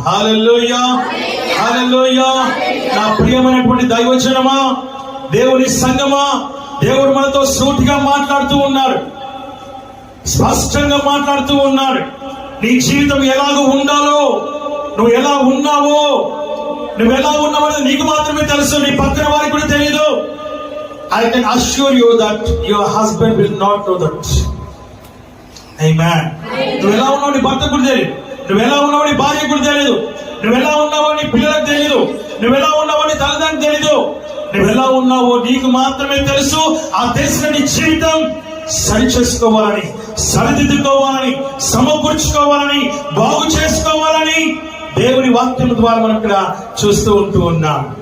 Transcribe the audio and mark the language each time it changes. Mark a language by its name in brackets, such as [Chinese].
[Telugu] హల్లెలూయా, హల్లెలూయా. నా ప్రియమైనటువంటి దైవజనమా, దేవుని సంగమా, దేవుడు మనతో సూటిగా మాట్లాడుతూ ఉన్నాడు, స్పష్టంగా మాట్లాడుతూ ఉన్నాడు. నీ జీవితం ఎలాగో ఉండాలో, నువ్వు ఎలా ఉన్నావో, నువ్వు ఎలా ఉన్నావనేది నీకు మాత్రమే తెలుసు, నీ పక్కన వారికి కూడా తెలియదు. [English] I can assure you that your husband will not know that. Amen. [Telugu] నువ్వు ఎలా ఉన్నావు నీ భర్త కూడా తెలియదు, నువ్వు ఎలా ఉన్నావు నీ భార్య కూడా తెలియదు, నువ్వు ఎలా ఉన్నావో నీ పిల్లలకు తెలియదు, నువ్వు ఎలా ఉన్నావో నీ తల్లిదండ్రులకు తెలియదు. నువ్వు ఎలా ఉన్నావో నీకు మాత్రమే తెలుసు. ఆ తెలిసిన నీ జీవితం సరి చేసుకోవాలని, సరిదిద్దుకోవాలని, సమకూర్చుకోవాలని, బాగు చేసుకోవాలని దేవుని వాక్యం ద్వారా మనం ఇక్కడ చూస్తూ ఉంటూ ఉన్నాం.